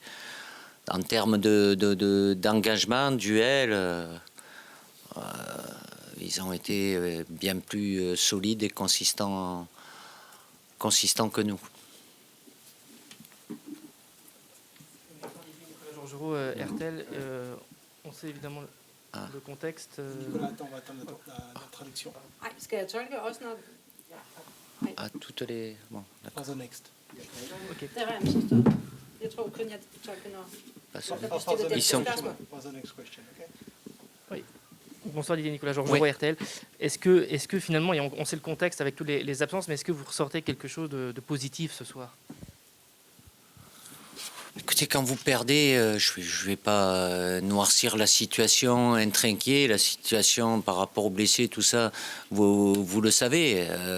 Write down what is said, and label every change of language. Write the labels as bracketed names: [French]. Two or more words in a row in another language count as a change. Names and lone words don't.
[French] En termes d'engagement, duel, ils ont été bien plus solides et consistants que nous. RTL, on sait évidemment le contexte. Attends, on va attendre la traduction. [Danish] Skal jeg tolke også, når... [French] À toutes les... Bon, [English] For the next. [Danish] Det har jeg misforstået. Jeg tror kun, jeg tolker, når... [French] Ils sont... [English] For the next question, okay? [French] Oui. Bonsoir Didier Nicolas Georges, RTL. Est-ce que finalement, et on sait le contexte avec toutes les absences, mais est-ce que vous ressortez quelque chose de positif ce soir? Écoutez, quand vous perdez, je ne vais pas noircir la situation, être inquiet, la situation par rapport aux blessés, tout ça, vous le savez.